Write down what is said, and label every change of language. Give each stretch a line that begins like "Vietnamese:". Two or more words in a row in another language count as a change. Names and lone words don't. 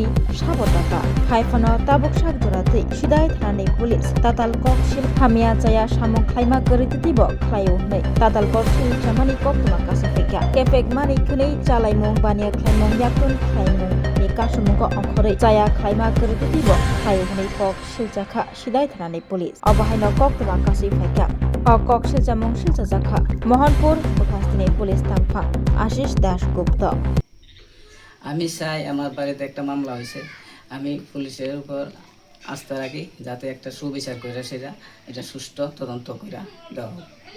Kok Borok: sabotaka khaifano tabuk sakjorate sidai thrani pulis tatal kok sil hamia jaya samung khlaima koritibo khlayo nei tatal kok sil chamani koktoma kasafeka kepek mani kunei chalaimung bania khlaimung yakun khlaimung kasumuko angkhore jaya khlaima koritibo khlayo nei kok siljaka sidai thrani pulis abahaino koktoma kasifeka কক শিলচামং শিলচাজাখা মোহনপুর উপস্থিত পুলিশ তামফা আশিস দাশগুপ্ত।
Bangla: আমি চাই আমার বাড়িতে একটা মামলা হয়েছে, আমি পুলিশের উপর আস্থা রাখি যাতে একটা সুবিচার করে সেটা এটা সুষ্ঠু তদন্ত করে দেওয়া হোক।